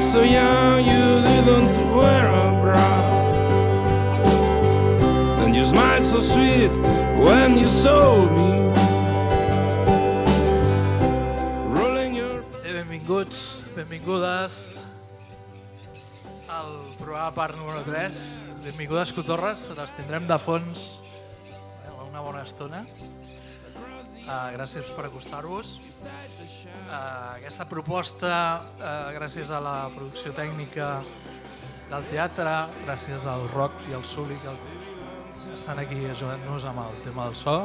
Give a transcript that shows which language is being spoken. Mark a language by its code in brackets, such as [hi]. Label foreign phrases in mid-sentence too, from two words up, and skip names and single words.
[en] young, you didn't wear a bra. And you smiled so sweet when you saw me. [ca] Benvinguts, benvingudes al programa part número 3. Benvingudes, cotorres, les tindrem de fons una bona estona. Gràcies per acostar-vos. Aquesta proposta, gràcies a la producció tècnica del teatre, gràcies al Roc i al Suli que estan aquí ajudant-nos amb el tema del so.